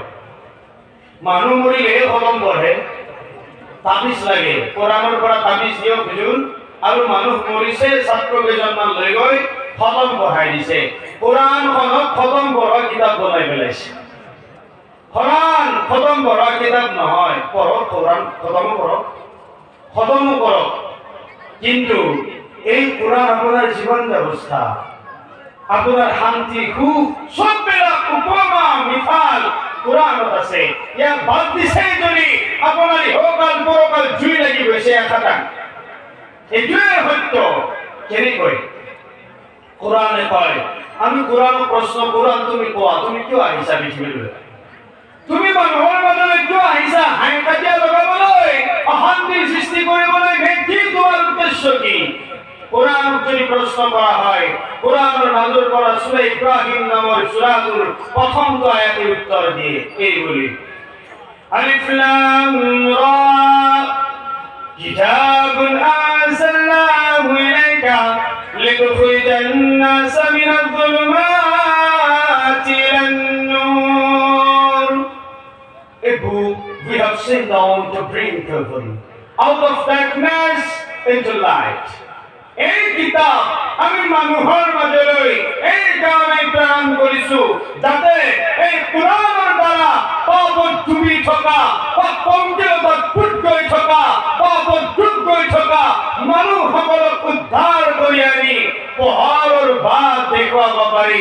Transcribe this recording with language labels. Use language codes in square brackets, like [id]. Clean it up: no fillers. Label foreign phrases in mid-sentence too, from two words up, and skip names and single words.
[as] মানুহ মৰিলেহে খতম পঢ়ে, তাবিজ লাগে, কোৰআনৰ পৰা তাবিজ দিয়ক হুজুৰ, আৰু মানুহ মৰিছে, ছাত্ৰ কেইজনমান লৈ গৈ খতম পঢ়াই দিছে। কোৰআনখনক খতম পঢ়োৱা কিতাপ বনাই পেলাইছে। কোৰআন খতম পঢ়োৱা কিতাপ নহয়, পঢ়ক কোৰআন, খতমো কৰক, খতমো কৰক। [bn] কিন্তু এই কোরআন আপনার জীবন ব্যবস্থা, আপনার শান্তি সুখ [as] সববিলাক উপমা মিফাল কোরআনত আছে। ইয়াক বাদ দিছে যদি আপোনাৰ ইহকাল পৰকাল জুই লাগি গৈছে এখাটাং। এইটোৱে সত্য। কেনেকৈ? কোরআনে কয়, আমি কোরআনক প্ৰশ্ন কোরআন তুমি কোৱা, তুমি কিয় আহিছা পৃথিৱীলৈ? তুমি মানুহৰ মাজলৈ কিয় আহিছা? হাঁহি কাজিয়া লগাবলৈ, অশান্তিৰ সৃষ্টি কৰিবলৈ, কি তোমাৰ উদ্দেশ্য কি? কোরআনক যদি প্ৰশ্ন কৰা হয়, কোরআনৰ মাজৰ পৰা সূৰা ইব্ৰাহিম নামৰ সূৰাটোৰ প্ৰথমটো আয়াতে উত্তৰ দিয়ে এইবুলি, [ar] الر كتاب أنزلناه إليك لتخرج الناس من الظلمات إلى النور. [en] A book we have sent down to bring people out of darkness into light. [as] এই কিতাপ আমি মানুহৰ মাজলৈ এই কাৰণে প্ৰেৰণ কৰিছো, যাতে এই কোৰআনৰ দ্বাৰা পাপত ডুবি থকা, পংকিলতাত পুত গৈ থকা, পাপত ডুব গৈ থকা মানুহসকলক উদ্ধাৰ কৰি আনি পোহৰৰ বাট দেখুৱাব পাৰি।